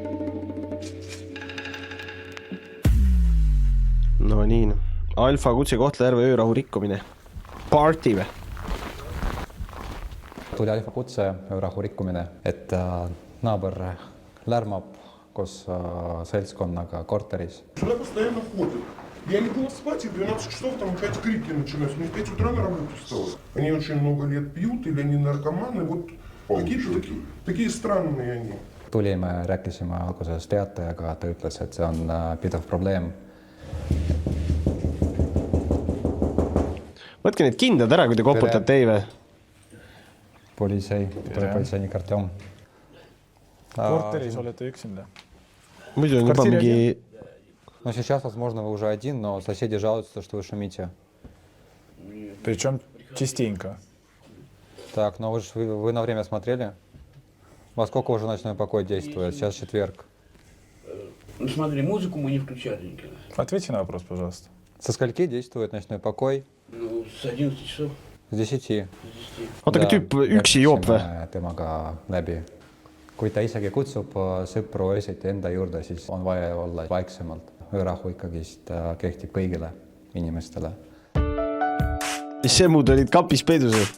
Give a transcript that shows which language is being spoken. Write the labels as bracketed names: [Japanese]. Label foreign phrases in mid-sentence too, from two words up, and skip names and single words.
[Estonian] No nii. Alfa kutse Kohtla-Järve öörahu rikkumine. Party või? Tuli Alfa kutse öörahu rikkumine, et naaber lärmab koos seltskonnaga korteris. [Russian] Сюда постоянно ходят. Я легла спать, и в 12 часов там опять крики начинаются. Мне в 5 утра на работу встала. Они очень много лет пьют, или они наркоманы. Вот какие-то такие странные они. [Estonian] Tulime, rääkisime alguses teatajaga, ta ütles, et see on pidev probleem. Võtke need kindad ära, kui te koputate ei või? Politseinik Artjom. Korteris olete üksinda? Muidu on juba mingi... [Russian] No сейчас, возможно, вы уже один, но соседи жалуются, что вы шумите. Причем частенько. Так, но вы на время смотрели? Во сколько уже ночной покой действует? Сейчас четверг. Ну смотри, музыку мы не включали никогда. Ответьте на вопрос, пожалуйста. Со скольки действует ночной покой? Ну, с 11 часов. С 10. [Estonian] Oota, aga tüüp üksi joob või? Temaga läbi. Kui ta isegi kutsub sõpru esiti enda juurde, siis on vaja olla vaiksemalt. Öörahu ikkagist kehtib kõigile inimestele. See muud olid kapis peidus.